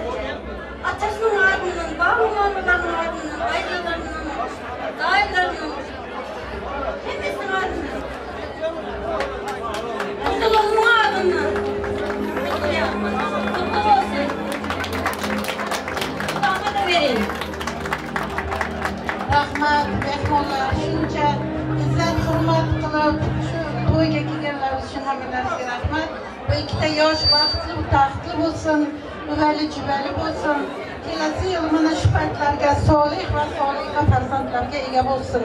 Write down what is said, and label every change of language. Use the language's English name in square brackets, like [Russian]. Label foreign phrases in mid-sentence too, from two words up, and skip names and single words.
[Turkish] Atasının ardından, bağlamalarının ardından, bayralarının, dağlarının, hepsinin ardından. Mutluluğun ardından. Mutlu olsun. Kulağıma da verin. [Uzbek] Rahmat, mehmonlar, shuncha izzat hurmat qilib shu to'yga kelganlar uchun hammalariga rahmat. Bu ikkita yosh baxtli, taxtli bo'lsin, uvali juvali bo'lsin. Kelasi yil mana shu paytlarga solih va soliha farzandlarga ega bo'lsin.